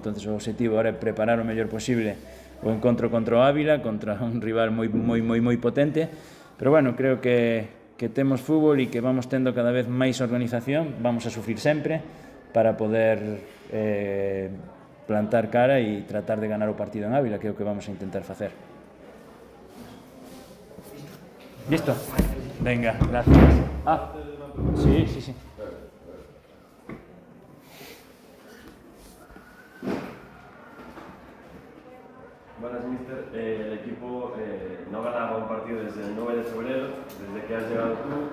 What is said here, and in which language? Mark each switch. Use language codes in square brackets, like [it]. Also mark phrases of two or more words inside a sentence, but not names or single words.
[gl] Entonces o objetivo era preparar o mellor posible o encontro contra o Ávila, contra un rival moi potente, pero bueno, creo que temos fútbol e que vamos tendo cada vez máis organización. Vamos a sufrir sempre para poder plantar cara e tratar de ganar o partido en Ávila, que é o que vamos a intentar facer. [es] Listo? Venga, gracias. Sí. Buenas, mister. El equipo no ganaba un partido desde el 9 de febrero, desde que has llegado tú.